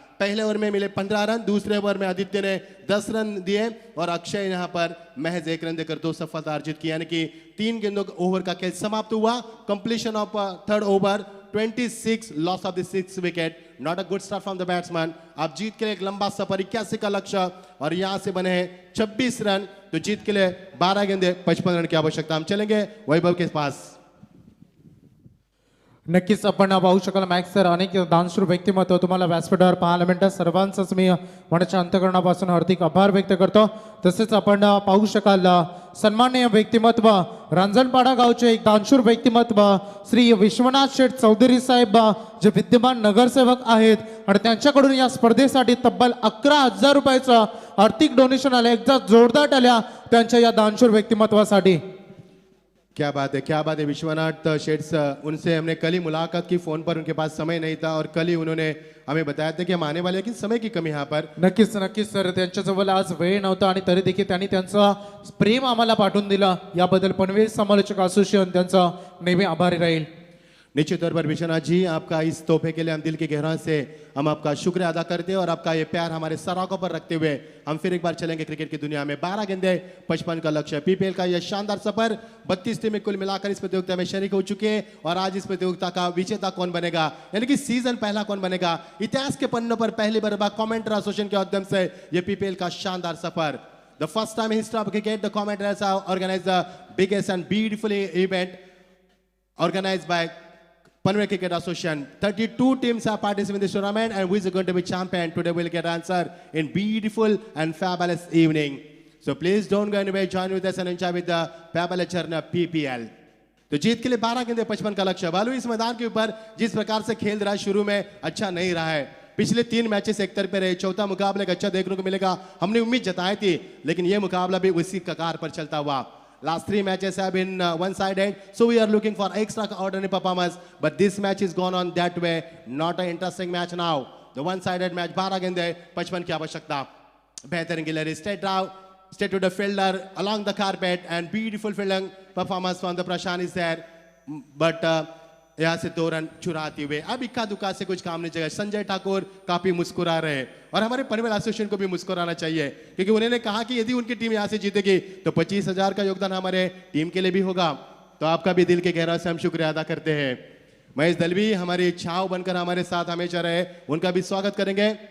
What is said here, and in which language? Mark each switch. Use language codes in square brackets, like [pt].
[hi] पहले ओवर में मिले 15 रन, दूसरे ओवर में आदित्य ने 10 रन दिए और अक्षय यहाँ पर महज 1 रन देकर 2 सफलता अर्जित की, यानी कि 3 गेंदों ओवर का खेल समाप्त हुआ। [en] Completion of 3rd over, 26, loss of the 6th wicket, not a good start from the batsman. [hi] आप जीत के लिए एक लंबा सफर, 81 का लक्ष्य और यहां से बने हैं 26 रन, तो जीत के लिए 12 गेंदे 55 रन की आवश्यकता। हम चलेंगे वैभव के पास। [mr] नक्कीच आपण पाहू शकाल मॅक्स सर, अनेक दानशूर व्यक्तिमत्व तुम्हाला व्यासपीठावर पाहायला मिळतात। सर्वांचंच मी मनाच्या अंतकरणापासून हार्दिक आभार व्यक्त करतो। तसेच आपण पाहू शकाल सन्माननीय व्यक्तिमत्व, रांजणपाडा गावचे एक दानशूर व्यक्तिमत्व श्री विश्वनाथ शेठ चौधरी साहेब, जे विद्यमान नगरसेवक आहेत आणि त्यांच्याकडून या स्पर्धेसाठी तब्बल 11,000 रुपयाचं आर्थिक डोनेशन आलं। एकदा जोरदार टाळ्या त्यांच्या या दानशूर व्यक्तिमत्वासाठी। [hi] क्या बात है, क्या बात है। विश्वनाथ शेठ, उनसे हमने कल ही मुलाकात की, फोन पर उनके पास समय नहीं था और कल ही उन्होंने हमें बताया था कि हम आने वाले हैं, कि समय की कमी यहाँ पर। [mr] नक्कीच नक्कीच सर, त्यांच्याजवळ आज वेळ नव्हता आणि तरी देखील त्यांनी त्यांचं प्रेम आम्हाला पाठवून दिलं, याबद्दल पनवेल समालोचक असोसिएशन त्यांचा नेहमी आभारी राहील। [hi] निश्चित तौर पर विश्वनाथ जी, आपका इस तोहफे के लिए हम दिल की गहराई से हम आपका शुक्रिया अदा करते हैं और आपका ये प्यार हमारे सराखों पर रखते हुए हम फिर एक बार चलेंगे क्रिकेट की दुनिया में। 12 गेंदे 55 का लक्ष्य। पीपीएल का यह शानदार सफर, 32 टीमें कुल मिलाकर इस प्रतियोगिता में शरीक हो चुके हैं और आज इस प्रतियोगिता का विजेता कौन बनेगा, यानी कि सीजन पहला कौन बनेगा, इतिहास के पन्नों पर पहली बार कमेंटर एसोसिएशन के माध्यम से यह पीपीएल का शानदार सफर। [en] The first time in history of cricket, the commenters have organized the biggest and beautiful event organized by Panvel Cricket Association. 32 teams have participated in this tournament, and who is going to be champion? Today we'll get answer in beautiful and fabulous evening. So please don't go anywhere. Join with us and enjoy with the fabulous journey of PPL. [hi] तो जीत के लिए 12 गेंदे 55 का लक्ष्य। बालू इस मैदान के ऊपर जिस प्रकार से खेल रहा है, शुरू में अच्छा नहीं रहा है। पिछले 3 मैचेस एक तरफ पे रहे, चौथा मुकाबला अच्छा देखने को मिलेगा, हमने उम्मीद जताई थी, लेकिन यह मुकाबला भी उसी कगार पर चलता हुआ। [en] Last 3 matches have been one-sided, so we are looking for extraordinary performance. But this match is gone on that way. Not an interesting match now. The one-sided match. [hi] 12 गेंदे 55 की आवश्यकता। बेहतरीन गिलहरी, [en] straight to the fielder along the carpet, and beautiful fielding performance from the Prashant is there. [hi] But यहाँ से 2 run चुराते हुए अब इक्का दुक्का से कुछ काम नहीं चलेगा। संजय ठाकुर काफी मुस्कुरा रहे हैं और हमारे पनवेल एसोसिएशन को भी मुस्कुराना चाहिए, क्योंकि उन्होंने कहा कि यदि उनकी टीम यहाँ से जीतेगी तो 25,000 का योगदान हमारे टीम के लिए भी होगा। तो आपका भी दिल के गहराई से हम शुक्रिया अदा करते हैं। महेश दलवी हमारी इच्छाओं बनकर हमारे साथ हमेशा रहे, उनका भी स्वागत करेंगे।